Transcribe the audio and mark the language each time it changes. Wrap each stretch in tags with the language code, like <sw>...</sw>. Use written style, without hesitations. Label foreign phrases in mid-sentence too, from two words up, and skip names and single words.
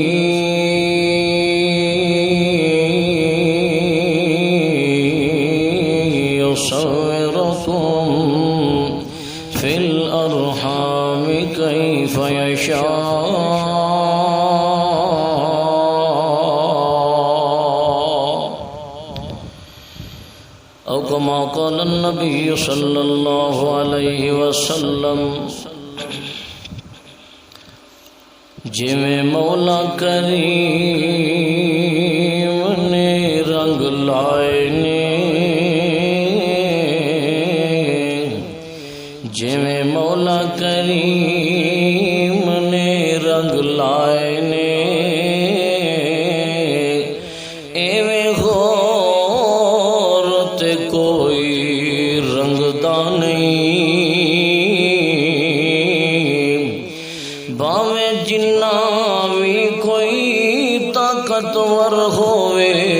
<ar>يصوركم في الأرحام كيف يشاء أو كما قال النبي صلى الله عليه وسلم</ar> <pa>جویں مولا کریم نے رنگ لائے نے جویں مولا کریم نے رنگ لائے نے ایویں غور تے کوئی رنگ دا نہیں باویں جنہ بھی کوئی طاقتور ہوئے</pa>